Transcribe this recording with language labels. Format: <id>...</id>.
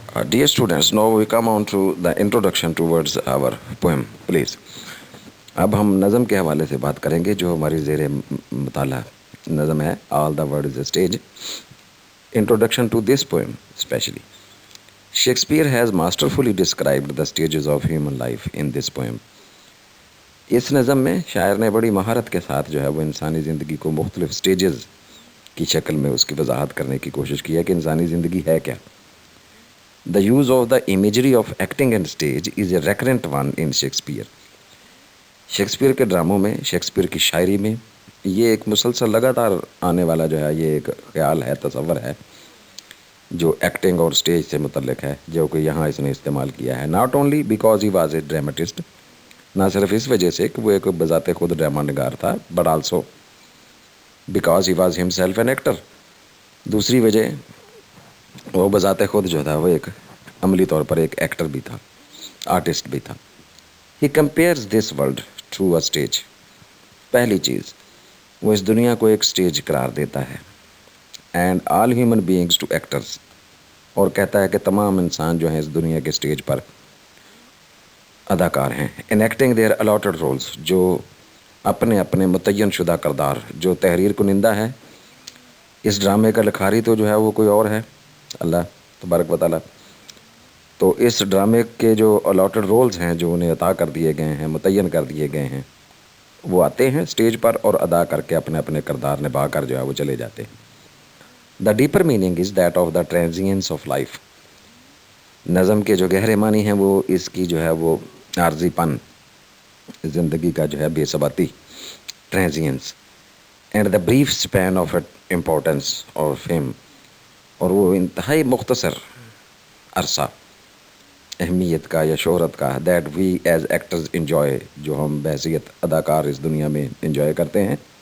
<en>Dear students, now we come on to the introduction towards our poem, please.</en> <ur>اب ہم نظم کے حوالے سے بات کریں گے جو ہماری زیر مطالعہ نظم ہے</ur> <en>All the world is a stage. Introduction to this poem especially. Shakespeare has masterfully described the stages of human life in this poem.</en> <ur>اس نظم میں شاعر نے بڑی مہارت کے ساتھ جو ہے وہ انسانی زندگی کو مختلف سٹیجز کی شکل میں اس کی وضاحت کرنے کی کوشش کی ہے کہ انسانی زندگی ہے کیا.</ur> <en>The use of the imagery of acting and stage is a recurrent one in Shakespeare.</en> <ur>Shakespeare کے ڈراموں میں، شیکسپیئر کی شاعری میں یہ ایک مسلسل لگاتار آنے والا جو ہے یہ ایک خیال ہے، تصور ہے جو ایکٹنگ اور سٹیج سے متعلق ہے، جو کہ یہاں اس نے استعمال کیا ہے.</ur> <en>not only because he was a dramatist,</en> <ur>نہ صرف اس وجہ سے کہ وہ ایک بذات خود ڈرامہ نگار تھا،</ur> <en>But also because he was himself an actor.</en> <ur>دوسری وجہ وہ بذات خود جو تھا وہ ایک عملی طور پر ایک ایکٹر بھی تھا، آرٹسٹ بھی تھا.</ur> <en>He compares this world to a stage.</en> <ur>پہلی چیز وہ اس دنیا کو ایک سٹیج قرار دیتا ہے.</ur> <en>And all human beings to actors.</en> <ur>اور کہتا ہے کہ تمام انسان جو ہیں اس دنیا کے سٹیج پر اداکار ہیں.</ur> <en>Enacting their allotted roles.</en> <ur>جو اپنے اپنے متعین شدہ کردار، جو تحریر کنندہ ہے اس ڈرامے کا لکھاری تو جو ہے وہ کوئی اور ہے، اللہ تبارک و تعالیٰ. تو اس ڈرامے کے جو الاٹڈ رولز ہیں جو انہیں عطا کر دیے گئے ہیں، متعین کر دیے گئے ہیں، وہ آتے ہیں سٹیج پر اور ادا کر کے اپنے اپنے کردار نبھا کر جو ہے وہ چلے جاتے ہیں.</ur> <en>The deeper meaning is that of the transience of life.</en> <ur>نظم کے جو گہرے معنی ہیں وہ اس کی جو ہے وہ عارضی پن، زندگی کا جو ہے بے ثباتی، ٹرانزینس،</ur> <en>and the brief span of importance</en> <ur>اور فیم، اور وہ انتہائی مختصر عرصہ اہمیت کا یا شہرت کا،</ur> <en>that we as actors enjoy,</en> <ur>جو ہم بحیثیت اداکار اس دنیا میں انجوائے کرتے ہیں.</ur>